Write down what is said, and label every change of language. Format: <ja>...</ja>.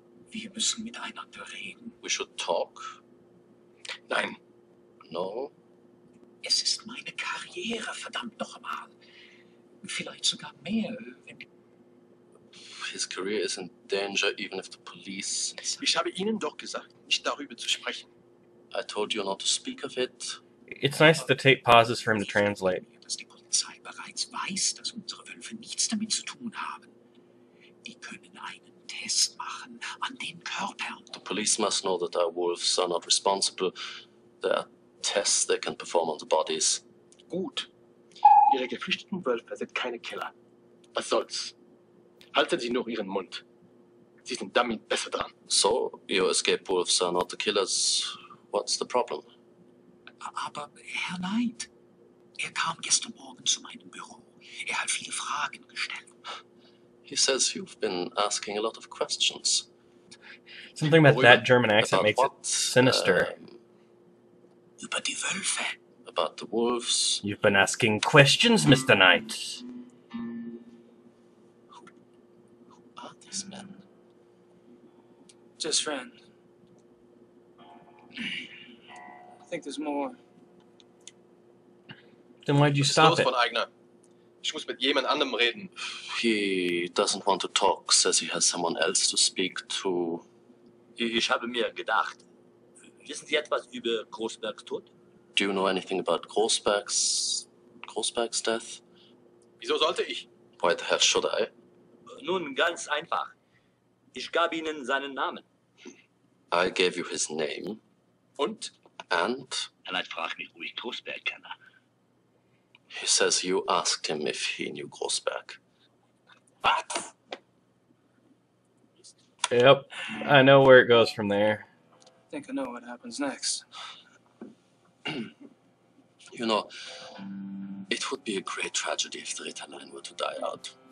<de>Wir müssen miteinander reden.</de> <en>We should talk.</en> <de>Nein,</de> <en>No?</en> <de>es ist meine Karriere, verdammt nochmal. Vielleicht sogar mehr, wenn...</de> <en>His career is in danger even if the police...</en> <de>Ich habe Ihnen doch gesagt, nicht darüber zu sprechen.</de> <en>I told you not to speak of it. It's nice that the tape pauses for him to translate.</en> <de>Dass die Polizei bereits weiß, dass unsere Wölfe nichts damit zu tun haben. Die können einen Test machen an den Körpern.</de> <en>The police must know that our wolves are not responsible. There are tests they can perform on the bodies.</en> <de>Gut. Ihre geflüchteten Wölfe sind keine Killer. Was soll's? Halten Sie nur Ihren Mund. Sie sind damit besser dran.</de> <en>So, your escaped wolves are not the killers. What's the problem?</en> <de>Aber Herr Knight, kam gestern Morgen zu meinem Büro. Hat viele Fragen gestellt.</de> <en>He says you've been asking a lot of questions. Something about that German accent About makes what? it sinister.</en> <de>Über die Wölfe.</de> <en>About the wolves. You've been asking questions, Mr. Knight. Who are these men? Just friends. I think there's more. Then why'd you</en> <de>Was ist</de> <en>stop</en> <de>los,</de> <en>it?</en> <de>von Eigner? Ich muss mit jemand anderem reden.</de> <en>He doesn't want to talk, says he has someone else to speak to.</en> <de>Ich habe mir gedacht, wissen Sie etwas über Großbergs Tod?</de> <en>Do you know anything about Großberg's death?</en> <de>Wieso sollte ich?</de> <en>Why the hell should I?</en> <de>Nun, ganz einfach. Ich gab Ihnen seinen Namen.</de> <en>I gave you his name.</en> <de>Und?</de> <en>And?</en> <de>Er fragt mich, wo ich Großberg kenne.</de> <en>He says you asked him if he knew Großberg.</en> <de>Was?</de> <en>Yep, I know where it goes from there. I think I know what happens next. You know, it would be a great tragedy if the Ritalin were to die out.</en>